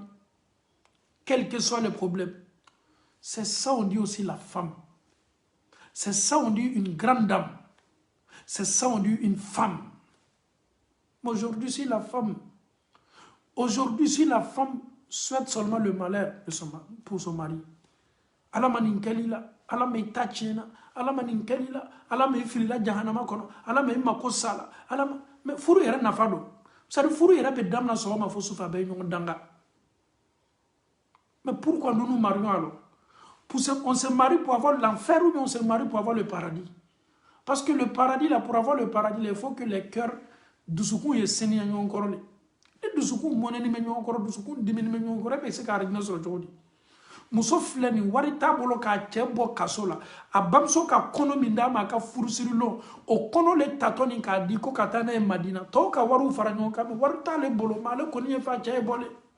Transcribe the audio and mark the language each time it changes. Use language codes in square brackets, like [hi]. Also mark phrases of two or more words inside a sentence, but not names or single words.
[fr] Quel que soit le problème. C'est ça on dit aussi la femme. C'est ça on dit une grande dame. C'est ça on dit une femme. Aujourd'hui, si la femme souhaite seulement le malheur pour son mari, [bm] ala manin kalila, ala me tachena, ala manin kalila, ala me filila jahannama kono, ala me makosala, ala mais furu yɛrɛ nafa don c'est-à-dire furu yɛrɛ bɛ damina sɔgɔma fo sufɛ a bɛ ɲɔgɔn danga [fr] mais pourquoi nous nous marions alors? On se marie pour avoir l'enfer ou bien on se marie pour avoir le paradis? Parce que le paradis là, pour avoir le paradis là, il faut que les cœurs [bm] dusukun ye seniya ɲɔgɔn kɔrɔ de ni dusukun mɔnɛni bɛ ɲɔgɔn kɔrɔ dusukun dimini bɛ ɲɔgɔn kɔrɔ e bɛ se ka arijinɛ sɔrɔ cogo di? Muso filɛ nin wari t'a bolo k'a cɛ bɔ kaso la a bamuso ka kɔnɔ min d'a ma a ka furusirilon o kɔnɔ le tatɔ nin k'a di ko ka taa n'a ye Madina tɔw ka wariw fara ɲɔgɔn kan mais wari t'ale bolo mais ale kɔni ye fa cɛ ye bɔlen